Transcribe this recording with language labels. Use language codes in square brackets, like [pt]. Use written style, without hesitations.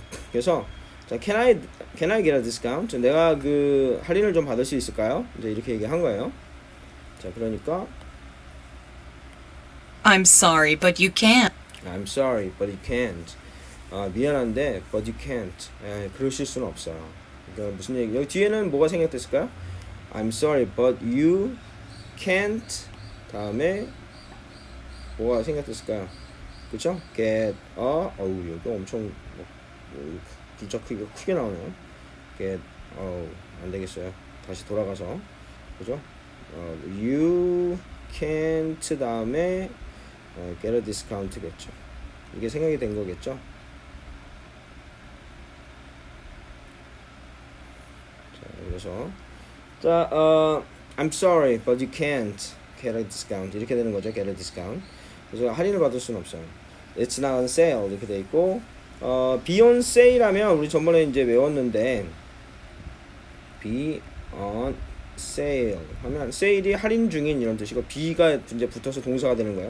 [ko] 그래서 자, [en] can I get a discount? [ko] 내가 그 할인을 좀 받을 수 있을까요? 이제 이렇게 얘기한 거예요. 자, 그러니까 [en] I'm sorry, but you can't. I'm sorry, but you can't. [ko] 미안한데, [en] but you can't. [ko] 그러실 수는 없어요. 그러니까 무슨 얘기? 여기 뒤에는 뭐가 생략됐을까요? [en] I'm sorry, but you can't. [ko] 다음에 뭐가 생략됐을까요? 그렇죠? [en] Get a. [ko] 어우, 여기 엄청 글자 크기가 크게 나오네요. Get. 안 되겠어요. 다시 돌아가서 그죠? [en] You can't [ko] 다음에 [en] get a discount겠죠. [ko] 이게 생각이 된 거겠죠. 자, 그래서 자, [en] I'm sorry, but you can't get a discount [ko] 이렇게 되는 거죠. [en] get a discount. [ko] 그래서 할인을 받을 수는 없어요. [en] It's not on sale [ko] 이렇게 돼 있고, be on sale 하면 우리 전번에 이제 외웠는데, be on sale 하면 세일이 할인 중인 이런 뜻이고, be가 이제 붙어서 동사가 되는 거예요.